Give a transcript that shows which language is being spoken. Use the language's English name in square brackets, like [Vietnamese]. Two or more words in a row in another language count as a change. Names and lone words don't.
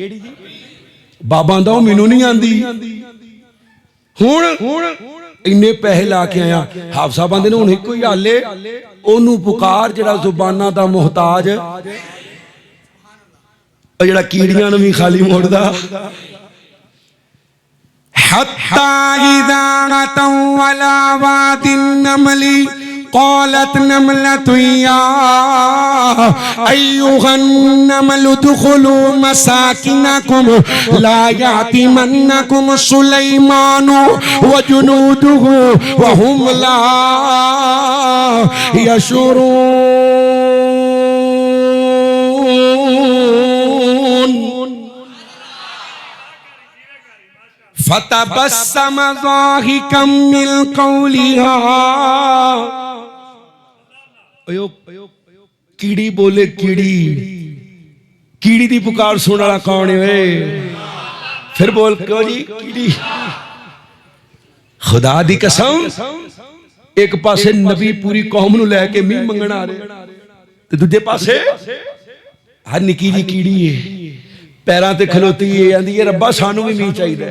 [Punjabi] بابا آندا او مینو نہیں آندی. ہن اِنّے پیسے لا کے آیا. حافظ صاحب آندے نے ہن اکو ہی حل ہے، اونو پکار جیہڑا زباناں دا محتاج، جیہڑا کیڑیاں نوں بھی خالی موڑدا. [Arabic] حتى إذا أتوا على واد النمل قالت نملة يا أيها النمل ادخلوا مساكنكم لا يحطمنكم سليمان وجنوده وهم لا يشعرون. فتبسم ضاحكا من قولها. [Punjabi] کیڑی بولے کیڑی، کیڑی دی پکار سن والا کون ہے? فیر بول کیوں جی کیڑی? خدا دی قسم، اک پاسے نبی پوری قوم نوں لے کے مینہ منگن آ رہے تے دوجے پاسے ہر نکی جی کیڑی ہے پیراں تے کھلوتی ہے، آندی ہے ربا سانو بھی مینہ چاہیدا.